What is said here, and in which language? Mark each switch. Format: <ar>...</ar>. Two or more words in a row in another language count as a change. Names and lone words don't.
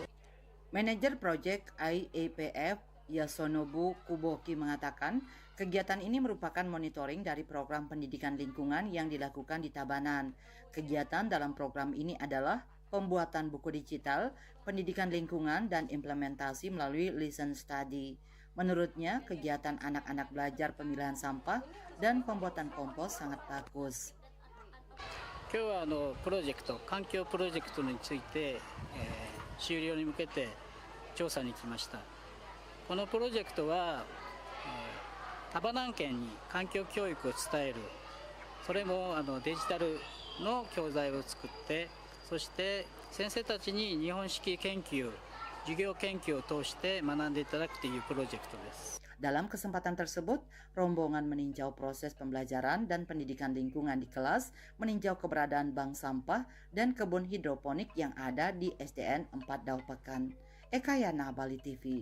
<id>Manajer proyek IEPF Yasonobu Kuboki mengatakan, kegiatan ini merupakan monitoring dari program pendidikan lingkungan yang dilakukan di Tabanan. Kegiatan dalam program ini adalah pembuatan buku digital, pendidikan lingkungan, dan implementasi melalui</id> <en>listen study.</en> <id>Menurutnya, kegiatan anak-anak belajar pemilihan sampah dan pembuatan kompos sangat bagus.</id> <ja>今日はプロジェクト、環境プロジェクトについて、終了に向けて調査に来ました。このプロジェクトは、多摩南県に環境教育を伝える、それもデジタルの教材を作って、そして先生たちに日本式研究、授業研究を通して学んでいただくというプロジェクトです。</ja> <id>Dalam kesempatan tersebut, rombongan meninjau proses pembelajaran dan pendidikan lingkungan di kelas, meninjau keberadaan bank sampah dan kebun hidroponik yang ada di SDN 4 Daupekan. Eka Yana, Bali TV.</id>